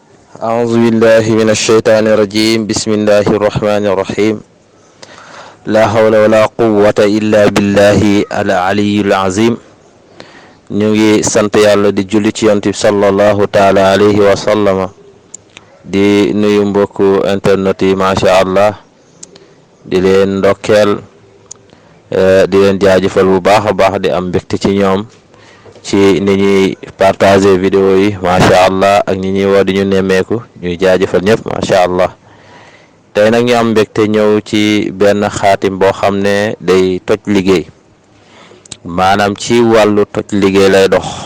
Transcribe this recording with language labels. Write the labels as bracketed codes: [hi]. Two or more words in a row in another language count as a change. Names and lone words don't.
[ar] أعوذ بالله من الشيطان الرجيم بسم الله الرحمن الرحيم لا حول ولا قوة إلا بالله العلي العظيم [wo] ñu ngi sant yàlla di julli ci yonent bi [ar] صلى الله تعالى عليه وسلم [wo] di nuyu mbokku internet yi [ar] ما شاء الله [wo] di leen ndokkeel di leen jaajëfal bu baax a baax di am mbégte ci ñoom ci ni ñuy [fr] partager vidéo [wo] yi [ar] ما شاء الله [wo] ak ñi ñuy woo di ñu nemmeeku ñuy jaajëfal ñëpp [ar] ما شاء الله [wo] tey nag ñu am mbégte ñëw ci benn xaatim boo xam ne day toj liggéey maanaam ci wàllu toj liggéey lay dox